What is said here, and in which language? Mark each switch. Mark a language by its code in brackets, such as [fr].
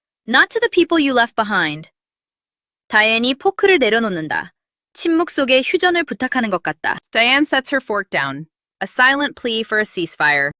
[en] Not to the people you left behind. [ko] 다이앤이 포크를 내려놓는다. 침묵 속에 휴전을 부탁하는 것 같다. [en] Diane sets her fork down, a silent plea for a ceasefire.